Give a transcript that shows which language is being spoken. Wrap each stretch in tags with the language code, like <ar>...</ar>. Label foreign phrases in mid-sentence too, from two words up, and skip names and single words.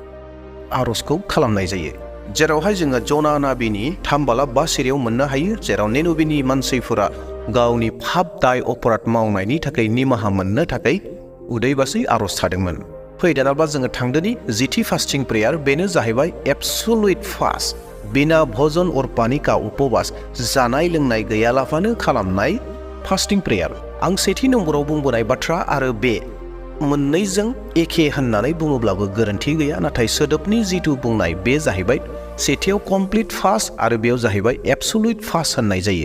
<brx>आर'जखौ खालामनाय जायो जेरावहाय जोङो जना नाबिनि 3 बालाब 5 सिरियाव मोननो हायो जेराव निनबिनि मानसिफोरा गावनि पाप दाय अपराध मावनायनि थाखाय निमाहा मोननो थाखाय उदैबासै आर'ज थादोंमोन फैदानाब्ला जोङो थांदोनि 10थि</brx> <en>fasting prayer</en> <brx>बेनो जाहैबाय</brx> <en>absolute fast</en> <hi>बिना भजन और पानी का उपवास</hi> <brx>जानाय लोंनाय गैयालाबानो खालामनाय</brx> <en>fasting prayer.</en> <brx>आं सेथि नम्बराव बुंबोनाय बाथ्रा आरो बे मोननैजों एखे होननानै बुङोब्लाबो गोरोन्थि गैया, नाथाय सोदोबनि जिथु बुंनाय बे जाहैबाय सेथियाव</brx> <en>complete fast</en> <brx>आरो बेयाव जाहैबाय</brx> <en>absolute fast</en> <brx>होननाय जायो।</brx>